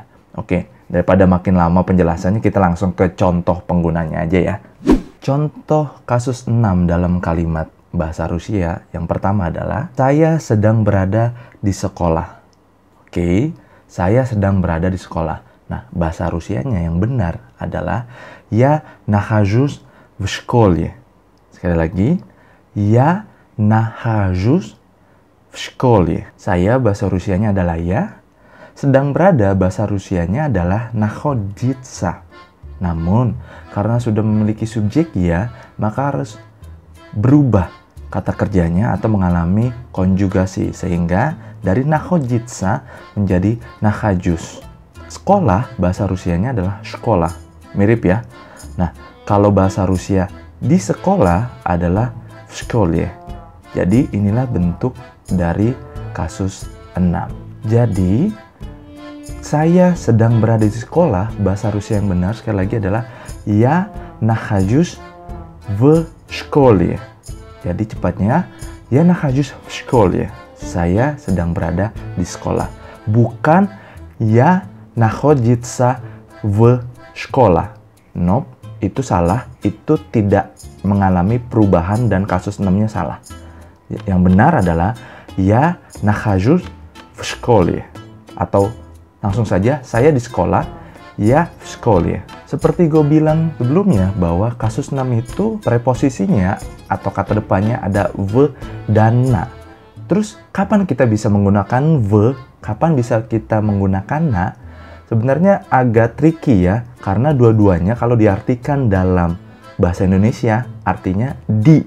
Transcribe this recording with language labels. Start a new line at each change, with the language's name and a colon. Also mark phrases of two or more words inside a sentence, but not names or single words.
Indonesian: Oke, daripada makin lama penjelasannya, kita langsung ke contoh penggunanya aja ya. Contoh kasus 6 dalam kalimat bahasa Rusia yang pertama adalah, saya sedang berada di sekolah. Oke, saya sedang berada di sekolah. Nah, bahasa Rusianya yang benar adalah,
Russian: я нахожусь в школе.
Indonesian: Sekali lagi,
Russian: я нахожусь в школе.
Indonesian: Saya bahasa Rusianya adalah ya. Sedang berada bahasa Rusianya adalah находиться. Namun, karena sudah memiliki subjek ya, maka harus berubah kata kerjanya atau mengalami konjugasi. Sehingga dari находиться menjadi нахожусь. Sekolah bahasa Rusianya adalah школа. Mirip ya. Nah, kalau bahasa Rusia di sekolah adalah
Russian: в школе.
Indonesian: Jadi inilah bentuk dari kasus 6. Jadi saya sedang berada di sekolah, bahasa Rusia yang benar sekali lagi adalah
Russian: я нахожусь в школе.
Indonesian: Jadi cepatnya
Russian: я нахожусь в школе.
Indonesian: Saya sedang berada di sekolah. Bukan
Russian: я находиться в школе.
Indonesian: Nope, itu salah. Itu tidak mengalami perubahan dan kasus 6-nya salah. Yang benar adalah
Russian: я нахожусь в школе.
Indonesian: Atau langsung saja, saya di sekolah,
Russian: я в школе.
Indonesian: Seperti gue bilang sebelumnya bahwa kasus 6 itu preposisinya atau kata depannya ada v dan na. Terus kapan kita bisa menggunakan v, kapan bisa kita menggunakan na? Sebenarnya agak tricky ya, karena dua-duanya kalau diartikan dalam bahasa Indonesia artinya di.